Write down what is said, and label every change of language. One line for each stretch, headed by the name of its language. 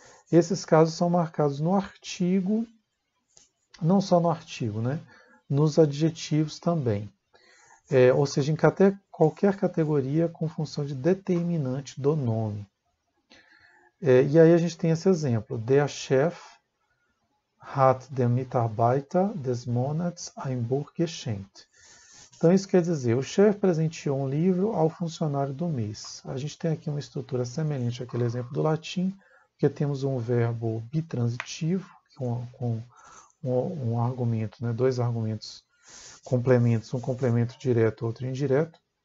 Portuguese: Esses casos são marcados no artigo, não só no artigo, né? Nos adjetivos também. Ou seja, em qualquer categoria com função de determinante do nome. E aí a gente tem esse exemplo.
German: Der Chef hat dem Mitarbeiter des Monats ein Buch geschenkt.
Portuguese: Então isso quer dizer, o chefe presenteou um livro ao funcionário do mês. A gente tem aqui uma estrutura semelhante àquele exemplo do latim, porque temos um verbo bitransitivo, com um argumento, né, 2 argumentos complementos, um complemento direto, outro indireto.